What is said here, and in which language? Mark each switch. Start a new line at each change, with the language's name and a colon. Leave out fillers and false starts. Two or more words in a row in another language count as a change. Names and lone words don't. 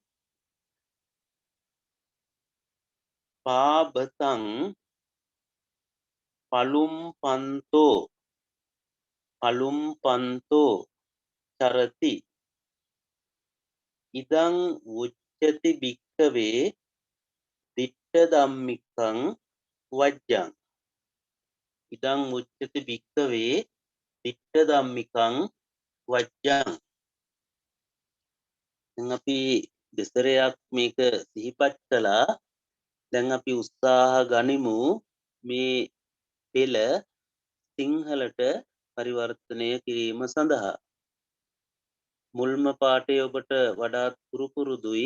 Pali: පාබතං පලුම්පන්තෝ චරති ඉදං උච්චති භික්ඛවේ දිට්ඨ ධම්මිකං වජ්ජං ඉදං උච්චති භික්ඛවේ දිට්ඨ ධම්මිකං වජ්ජං.
Sinhala: දැන් අපි දෙසරයක් මේක සිහිපත් කළා. දැන් අපි උත්සාහ ගනිමු මේ පෙළ සිංහලට පරිවර්තනය කිරීම සඳහා. මුල්ම පාඩේ ඔබට වඩාත් පුරුදුයි.